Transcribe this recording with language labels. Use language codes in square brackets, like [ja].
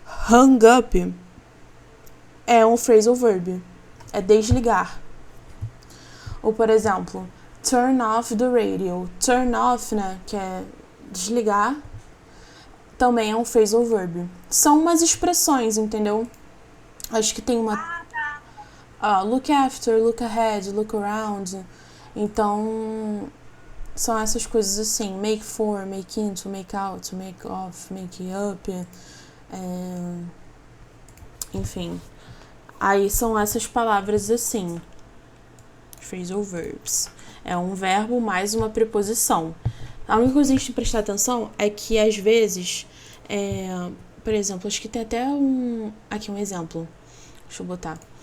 [pt] Hung up é um phrasal verb, é desligar. Ou, por exemplo, [en] turn off the radio. [pt] Turn off, né, que é desligar, também é um phrasal verb. São umas expressões, entendeu? Acho que tem uma... [en] look after, look ahead, look around. [pt] Então, são essas coisas assim. [en] Make for, make into, make out, make off, make up. [pt] Enfim. Aí são essas palavras assim. Phrasal verbs. É um verbo mais uma preposição. A única coisa que a gente tem que prestar atenção é que, às vezes, por exemplo, acho que tem até aqui um exemplo. Deixa eu botar.